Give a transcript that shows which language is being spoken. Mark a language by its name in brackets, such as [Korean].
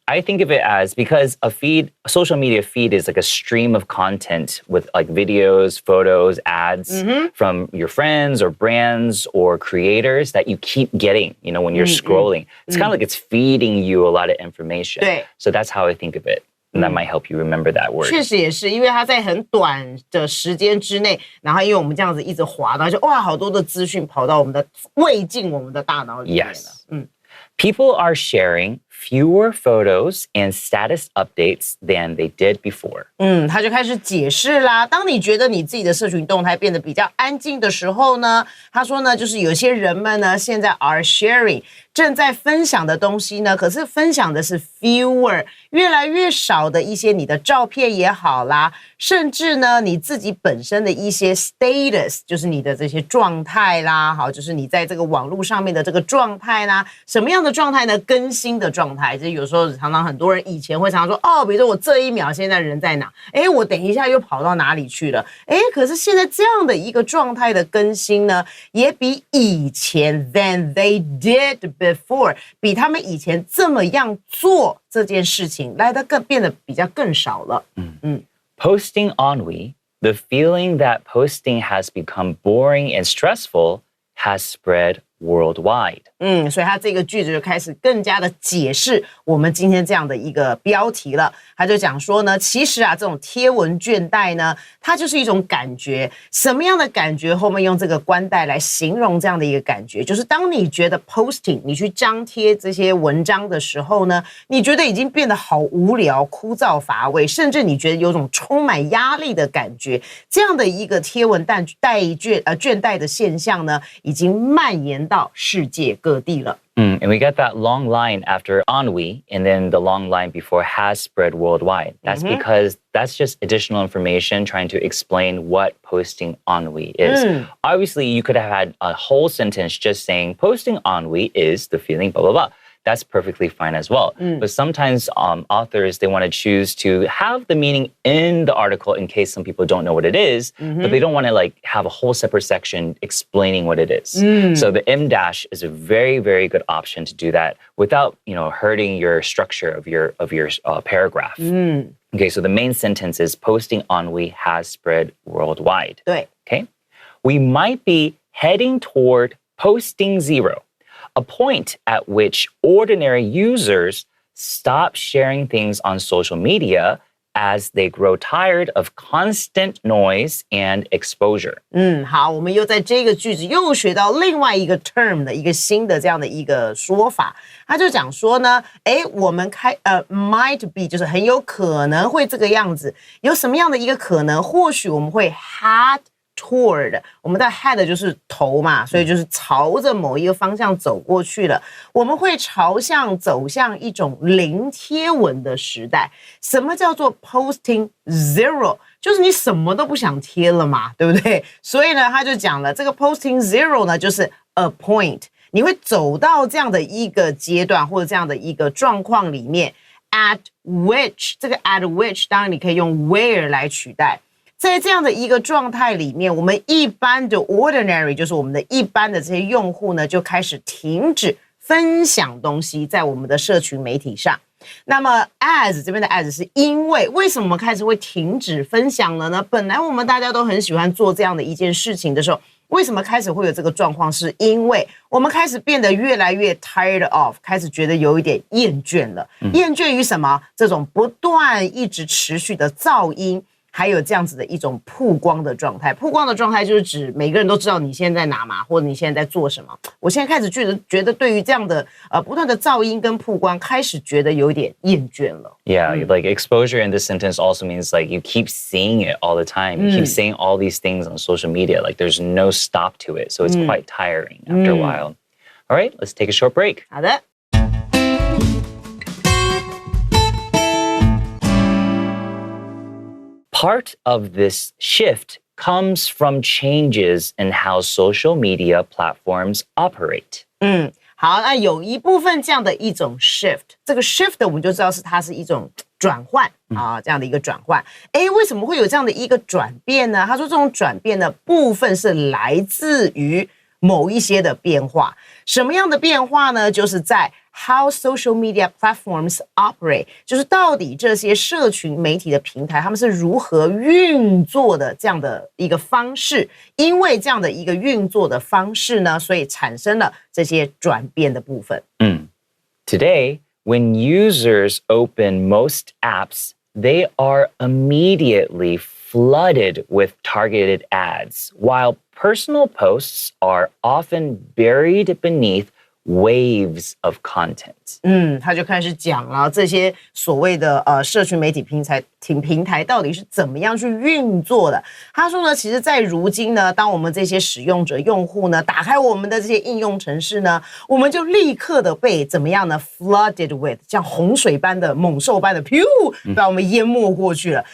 [English] I think of it as, because a social media feed is like a stream of content with like videos, photos, ads from your friends or brands or creators that you keep getting, you know, when you're scrolling. It's kind of like it's feeding you a lot of information. [Chinese] 对 [English] So that's how I think of it. And that might help you remember that word. [Chinese] 确实也是，因为它在很短的时间之内，然后因为我们这样子一直滑，然后就哇，好多的资讯跑到我们的喂进我们的大脑里面了。 [English] Yes. People are sharing fewer photos and status updates than they did before. [Chinese] 他就开始解释啦。当你觉得你自己的社群动态变得比较安静的时候呢，他说呢，就是有些人们呢，现在 [English] are sharing [Chinese] 正在分享的东西呢，可是分享的是 [English] fewer [Chinese] 越来越少的一些你的照片也好啦，甚至呢你自己本身的一些 status， 就是你的这些状态啦，好，就是你在这个网络上面的这个状态啦，什么样的状态呢？更新的状态，就是有时候常常很多人以前会常常说，哦，比如说我这一秒现在人在哪？哎，我等一下又跑到哪里去了？哎，可是现在这样的一个状态的更新呢，也比以前 [English] than they did before [Chinese] 比他们以前这么样做这件事情来得变得比较更少了。 [English] Posting ennui, the feeling that posting has become boring and stressful has spread worldwide. [Chinese] 所以他这个句子就开始更加的解释我们今天这样的一个标题了。他就讲说呢，其实啊，这种贴文倦怠呢，它就是一种感觉。什么样的感觉？后面用这个冠带来形容这样的一个感觉，就是当你觉得 posting 你去张贴这些文章的时候呢，你觉得已经变得好无聊、枯燥乏味，甚至你觉得有种充满压力的感觉。这样的一个贴文倦怠的现象呢，已经蔓延到世界各地了。 [English] And we get that long line after ennui, and then the long line before has spread worldwide. That's because that's just additional information trying to explain what posting ennui is. Obviously, you could have had a whole sentence just saying posting ennui is the feeling blah, blah, blah. That's perfectly fine as well. But sometimes authors, they want to choose to have the meaning in the article in case some people don't know what it is, but they don't want to like have a whole separate section explaining what it is. So the M dash is a very, very good option to do that without, you know, hurting your structure of your paragraph. Okay, so the main sentence is posting ennui has spread worldwide. [Chinese] 对 [English] Okay, we might be heading toward posting zero, a point at which ordinary users stop sharing things on social media as they grow tired of constant noise and exposure. [Chinese] 好，我们又在这个句子又学到另外一个 term 的一个新的这样的一个说法。他就讲说呢，我们 [English] might be [Chinese] 就是很有可能会这个样子，有什么样的一个可能？或许我们会 [English] head toward， [Chinese] 我们的 head 就是头嘛，所以就是朝着某一个方向走过去了。我们会走向一种零贴文的时代。什么叫做 [English] posting zero？ [Chinese] 就是你什么都不想贴了嘛，对不对？所以呢，他就讲了，这个 posting zero 呢，就是 [English] a point， [Chinese] 你会走到这样的一个阶段或者这样的一个状况里面 ， [English] at which [Chinese] 这个 at which 当然你可以用 where 来取代。在这样的一个状态里面，我们一般的 ordinary 就是我们的一般的这些用户呢，就开始停止分享东西在我们的社群媒体上。那么 as 这边的 as 是因为什么我们开始会停止分享了呢？本来我们大家都很喜欢做这样的一件事情的时候，为什么开始会有这个状况？是因为我们开始变得越来越 [English] tired of， [Chinese] 开始觉得有一点厌倦了。厌倦于什么？这种不断一直持续的噪音。还有这样子的一种曝光的状态。曝光的状态就是指每个人都知道你现在在哪嘛，或者你现在在做什么。我现在开始觉得对于这样的不断的噪音跟曝光，开始觉得有点厌倦了。 [English] Yeah, like exposure in this sentence also means like you keep seeing it all the time. You keep seeing all these things on social media. Like there's no stop to it. So it's quite tiring after a while. All right, let's take a short break. [Chinese] 好的。 [English] Part of this shift comes from changes in how social media platforms operate. [Chinese] 好，那有一部分这样的一种 shift， 这个 shift 我们就知道它是一种转换啊，这样的一个转换。为什么会有这样的一个转变呢？他说这种转变的部分是来自于某一些的变化。什么样的变化呢？就是在 [English] how social media platforms operate， [Chinese] 就是到底这些社群媒体的平台他们是如何运作的这样的一个方式。因为这样的一个运作的方式呢，所以产生了这些转变的部分。 [English] Today, when users open most apps, they are immediately flooded with targeted ads, while personal posts are often buried beneath waves of content. [Chinese] 他就开始讲了这些所谓的社群媒体平台到底是怎么样去运作的。他说呢，其实在如今呢，当我们这些使用者用户呢打开我们的这些应用程式呢，我们就立刻的被怎么样呢 [English] flooded with [Chinese] 像洪水般的猛兽般的把我们淹没过去了。